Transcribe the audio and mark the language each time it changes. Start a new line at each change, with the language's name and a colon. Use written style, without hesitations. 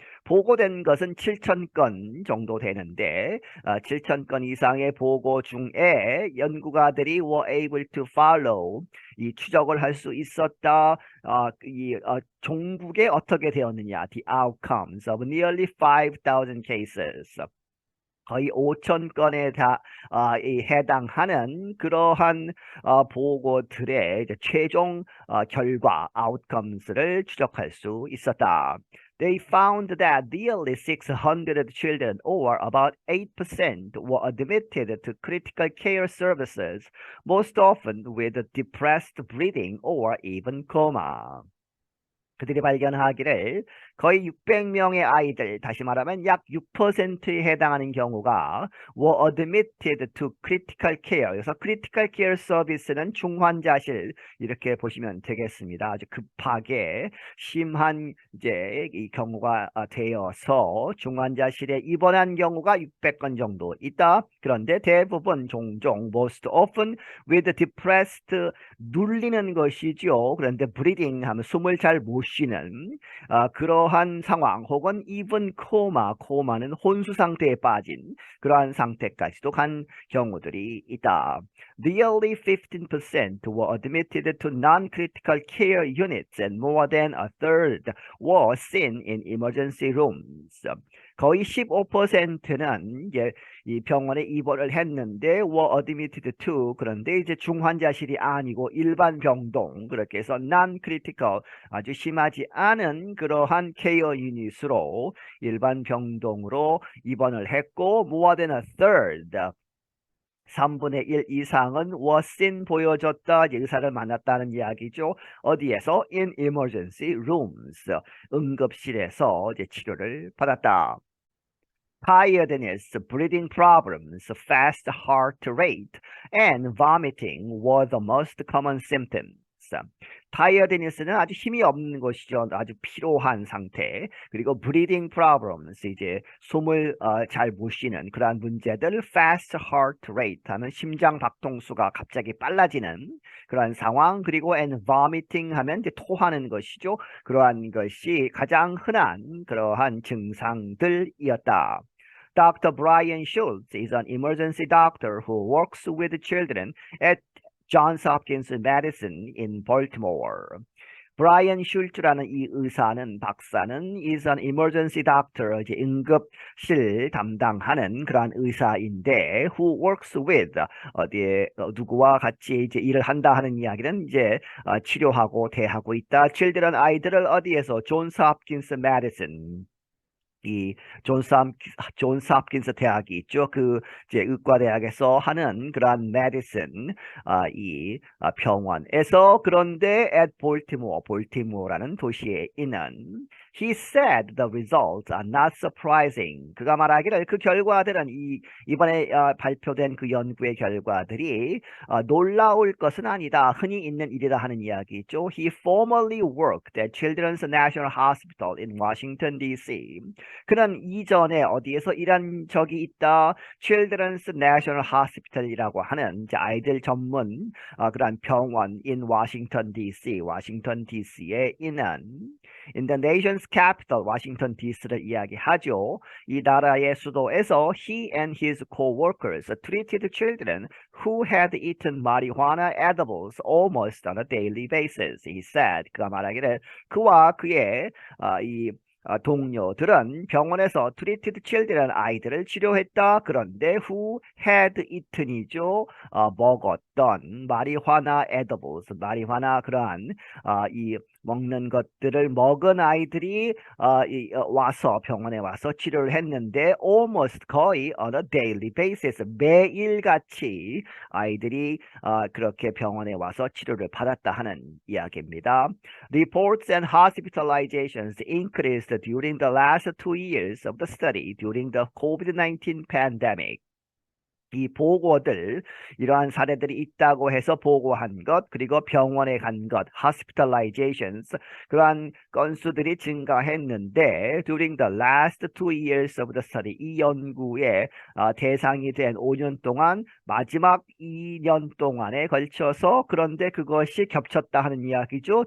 Korean: 보고된 것은 7,000건 정도 되는데 7,000건 이상의 보고 중에 연구가들이
English: were able to follow,
Korean: 이 추적을 할 수 있었다. 종국에 어떻게 되었느냐?
English: The outcomes of nearly 5,000 cases.
Korean: 거의 5,000건에 해당하는 그러한 보고들의 이제 최종 결과 outcomes를 추적할 수 있었다.
English: They found that nearly 600 children, or about 8%, were admitted to critical care services, most often with depressed breathing or even coma.
Korean: 그들이 발견하기를 거의 600명의 아이들, 다시 말하면 약 6%에 해당하는 경우가
English: were admitted to critical care.
Korean: 그래서 critical care service는 중환자실 이렇게 보시면 되겠습니다. 아주 급하게 심한 이제 이 경우가 되어서 중환자실에 입원한 경우가 600건 정도 있다. 그런데 대부분 종종
English: most often with depressed,
Korean: 눌리는 것이죠. 그런데 breathing 하면 숨을 잘 못 쉬는 그러한 상황, 혹은
English: even coma,
Korean: coma는 혼수 상태에 빠진 그러한 상태까지도 간 경우들이 있다.
English: Nearly 15% were admitted to non-critical care units and more than a third were seen in emergency rooms.
Korean: 거의 15%는 이제 이 병원에 입원을 했는데
English: were admitted to,
Korean: 그런데 이제 중환자실이 아니고 일반 병동, 그렇게 해서 non-critical, 아주 심하지 않은 그러한 케어 유닛으로 일반 병동으로 입원을 했고
English: more than a third,
Korean: 3분의 1 이상은
English: was seen,
Korean: 보여줬다, 의사를 만났다는 이야기죠. 어디에서?
English: in emergency rooms,
Korean: 응급실에서 이제 치료를 받았다.
English: Tiredness, breathing problems, fast heart rate, and vomiting were the most common symptoms.
Korean: tiredness는 아주 힘이 없는 것이죠. 아주 피로한 상태. 그리고 breathing problems, 이제 숨을 잘 못 쉬는 그러한 문제들. fast heart rate 하는 심장 박동수가 갑자기 빨라지는 그러한 상황. 그리고 and vomiting 하면 이제 토하는 것이죠. 그러한 것이 가장 흔한 그러한 증상들이었다.
English: Dr. Brian Schultz is an emergency doctor who works with children at Johns Hopkins Medicine in Baltimore.
Korean: 브라이언 슐츠라는 이 의사는 박사는
English: is an emergency doctor,
Korean: 이제 응급실 담당하는 그러한 의사인데
English: who works with
Korean: 어디에 누구와 같이 이제 일을 한다 하는 이야기는 이제 치료하고 대하고 있다. children 아이들을 어디에서 존스 홉킨스 메디슨 이 존스 홉킨스 대학이 있죠. 그 이제 의과대학에서 하는 그러한 메디슨 이 병원에서 그런데 at 볼티모어라는 도시에 있는
English: he said the results are not surprising.
Korean: 그가 말하기를 그 결과들은 이번에 발표된 그 연구의 결과들이 놀라울 것은 아니다. 흔히 있는 일이다 하는 이야기죠.
English: He formerly worked at Children's National Hospital in Washington, D.C.
Korean: 그는 이전에 어디에서 일한 적이 있다. Children's National Hospital이라고 하는 이제 아이들 전문 그런 병원
English: in Washington, D.C.
Korean: 워싱턴 DC에 있는
English: in the nation's capital,
Korean: 워싱턴 DC를 이야기하죠. 이 나라의 수도에서
English: he and his co-workers treated children who had eaten marijuana edibles almost on a daily basis. He said,
Korean: 그가 말하기를 그와 그의 이 동료들은 병원에서
English: treated children
Korean: 아이들을 치료했다. 그런데 who had eaten이죠. 먹었던 marijuana edibles, 마리화나 그러한 이 먹는 것들을 먹은 아이들이 와서 병원에 와서 치료를 했는데 almost 거의
English: on a daily basis
Korean: 매일같이 아이들이 그렇게 병원에 와서 치료를 받았다 하는 이야기입니다.
English: Reports and hospitalizations increased during the last 2 years of the study during the COVID-19 pandemic.
Korean: 이 보고들, 이러한 사례들이 있다고 해서 보고한 것, 그리고 병원에 간 것, hospitalizations, 그러한 건수들이 증가했는데
English: during the last 2 years of the study,
Korean: 이 연구의 대상이 된 5년 동안 마지막 2년 동안에 걸쳐서 그런데 그것이 겹쳤다 하는 이야기죠.